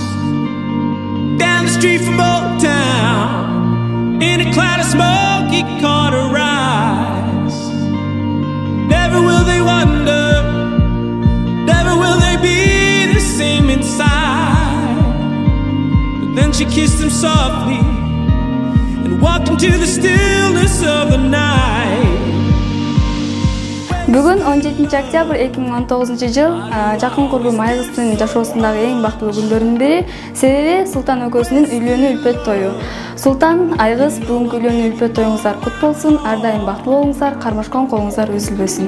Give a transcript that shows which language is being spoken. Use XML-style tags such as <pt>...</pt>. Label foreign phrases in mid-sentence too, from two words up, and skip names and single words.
<en>Down the street from Old Town, in a cloud of smoke, he caught her eyes. Never will they wonder, never will they be the same inside. But then she kissed him softly and walked into the stillness of the night.</en> <ky>Бүгін 17 октябрь 2019 жыл жакын курбум Айгыздын жашоосундагы эң бактылуу күндөрүнүн бири, себеби Султан экөөсүнүн үйлөнүү үлпөт тою. Султан, Айгыз, бүгүнкү үйлөнүү үлпөт тоюңуздар кут болсун, ар дайым бактылуу болуңуздар, кармашкан колуңуздар үзүлбөсүн.</ky>